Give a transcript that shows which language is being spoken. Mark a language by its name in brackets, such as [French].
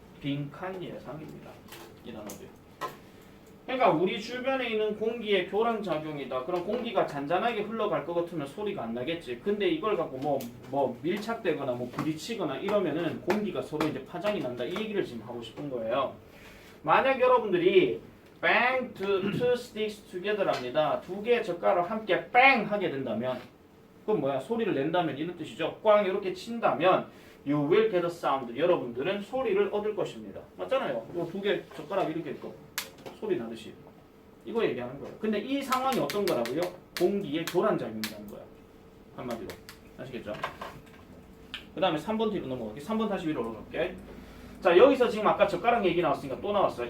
[Korean] 빈칸 예상입니다. 이 단어도요. 그러니까 우리 주변에 있는 공기의 교란 작용이다. 그럼 공기가 잔잔하게 흘러갈 것 같으면 소리가 안 나겠지. 근데 이걸 갖고 뭐 밀착되거나 뭐 부딪히거나 이러면은 공기가 서로 이제 파장이 난다. 이 얘기를 지금 하고 싶은 거예요. 만약 여러분들이 [English] bang two sticks together [Korean] 합니다. 두 개의 젓가락을 함께 bang 하게 된다면 그건 뭐야? 소리를 낸다면 이런 뜻이죠. 꽝 이렇게 친다면 [English] you will get a sound. [Korean] 여러분들은 소리를 얻을 것입니다. 맞잖아요. 이 두 개 젓가락 이렇게 있고 소리 나듯이 이거 얘기하는 거예요. 근데 이 상황이 어떤 거라고요? 공기의 교란작용이라는 거야. 한마디로 아시겠죠? 그 다음에 3번 뒤로 넘어갈게. 3번 다시 위로 올라갈게. 자, 여기서 지금 아까 젓가락 얘기 나왔으니까 또 나왔어요.